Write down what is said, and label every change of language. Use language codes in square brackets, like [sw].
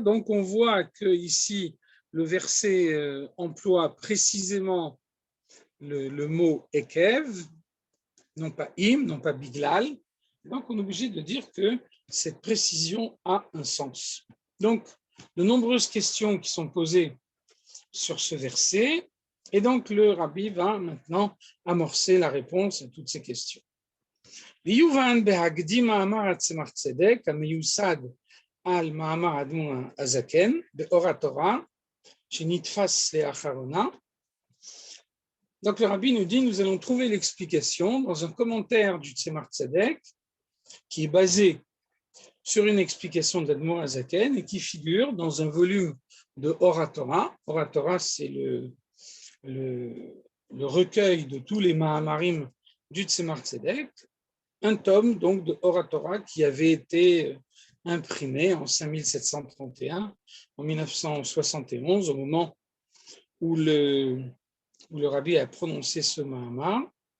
[fr] Donc on voit que ici le verset emploie précisément le mot ekev, non pas im, non pas biglal. Donc on est obligé de dire que cette précision a un sens. Donc de nombreuses questions qui sont posées sur ce verset. Et donc, le rabbi va maintenant amorcer la réponse à toutes ces questions. [he] ויובן בהקדים מאמר הצמח צדק המיוסד על מאמר האדמו"ר הזקן באור התורה שנתפס לאחרונה. [fr] Donc le rabbi nous dit, nous allons trouver l'explication dans un commentaire du Tzemach Tzedek qui est basé sur une explication de l'Admour Hazaken et qui figure dans un volume de Oratora. Oratora, c'est le recueil de tous les Mahamarim du Tzemach Tzedek, un tome donc de Oratora qui avait été imprimé en 5731, en 1971, au moment où le rabbi a prononcé ce Mahamar.